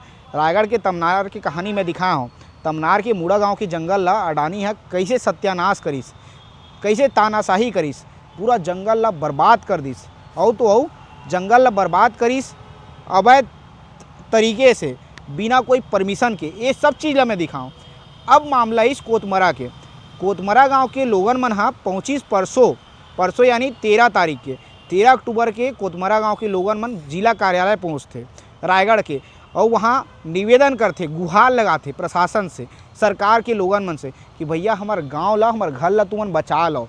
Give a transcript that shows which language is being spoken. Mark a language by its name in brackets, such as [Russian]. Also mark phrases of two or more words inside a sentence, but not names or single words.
[Chhattisgarhi] रायगढ़ के तमनार की कहानी मैं दिखाया हूँ। तमनार के मुड़ा गांव के जंगल ला अडानी है कैसे सत्यानाश करीस, कैसे तानाशाही करीस, पूरा जंगल ला बर्बाद कर दिस। और तो औ जंगल ला बर्बाद करीस अवैध तरीके से, बिना कोई परमिशन के। ये सब चीज़ ला मैं दिखाऊँ। अब मामला इस कोतमरा के, कोतमरा गांव के लोगन मन हाँ पहुँचिस परसों यानी 13 तारीख के, 13 अक्टूबर के कोतमरा गांव के लोगन मन जिला कार्यालय पहुँचते रायगढ़ के, और वहाँ निवेदन करते, गुहार लगाते प्रशासन से, सरकार के लोगन मन से कि भैया हमार गांव ला, हमार घर ला तुमन बचा लो।